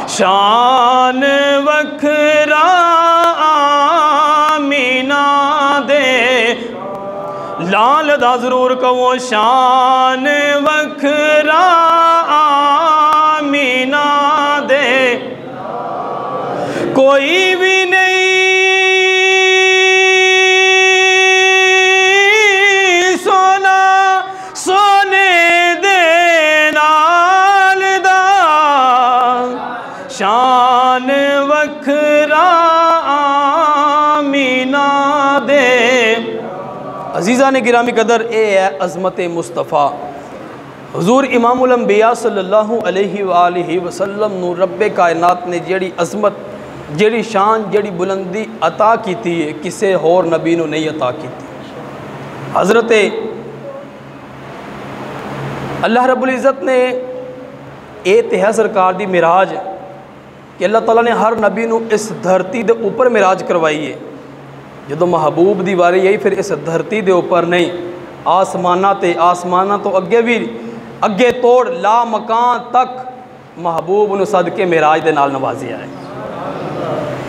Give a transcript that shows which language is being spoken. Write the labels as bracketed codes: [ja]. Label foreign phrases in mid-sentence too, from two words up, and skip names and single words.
[pa] ਸ਼ਾਨ ਵੱਖਰਾ ਆਮੀਨਾ ਦੇ ਲਾਲ ਦਾ ਜ਼ਰੂਰ ਕਹੋ, ਸ਼ਾਨ ਵੱਖਰਾ ਆਮੀਨਾ ਦੇ ਕੋਈ ਭੀ ਨਹੀਂ ਸੋਹਣਾ ਸੋਹਣੇ ਦੇ ਨਾਲ ਦਾ। ਸ਼ਾਨ ਵੱਖਰਾ ਆਮੀਨਾ ਦੇ। ਅਜ਼ੀਜ਼ਾਨੇ ਗਿਰਾਮੀ ਕਦਰ ਏ ਹੈ ਅਜ਼ਮਤ ਮੁਸਤਫ਼ਾ ਹੁਜ਼ੂਰ ਇਮਾਮੁਲ ਅੰਬੀਆ [ar] صلى الله عليه وسلم [pa] ਨੂੰ ਰੱਬੇ ਕਾਇਨਾਤ ਨੇ ਜਿਹੜੀ ਅਜ਼ਮਤ, ਜਿਹੜੀ ਸ਼ਾਨ, ਜਿਹੜੀ ਬੁਲੰਦੀ ਅਤਾ ਕੀ ਥੀ ਕਿਸੀ ਹੋਰ ਨਬੀ ਨੂੰ ਨਹੀਂ ਅਤਾ ਕੀ ਥੀ। ਹਜ਼ਰਤ ਅੱਲਾਹ ਰੱਬੁਲ ਇੱਜ਼ਤ ਨੇ ਯੇ ਤੋ ਹੈ ਸਰਕਾਰ ਦੀ ਮਿਅਰਾਜ ਕਿ ਅੱਲਾਹ ਤਾਲਾ ਨੇ ਹਰ ਨਬੀ ਨੂੰ ਇਸ ਧਰਤੀ ਦੇ ਉੱਪਰ ਮਿਅਰਾਜ ਕਰਵਾਈ ਹੈ। ਜੋ ਮਹਿਬੂਬ ਦੀ ਵਾਰੀ ਆਈ ਫਿਰ ਇਸ ਧਰਤੀ ਦੇ ਉੱਪਰ ਨਹੀਂ, ਅਸਮਾਨਾਂ ਤੋਂ ਅੱਗੇ ਭੀ ਅੱਗੇ ਤੋੜ ਲਾ ਮਕਾਨ ਤਕ ਮਹਿਬੂਬ ਨੂੰ ਸਦਕੇ ਮਿਅਰਾਜ ਦੇ ਨਾਲ ਨਵਾਜ਼ਿਆ ਹੈ।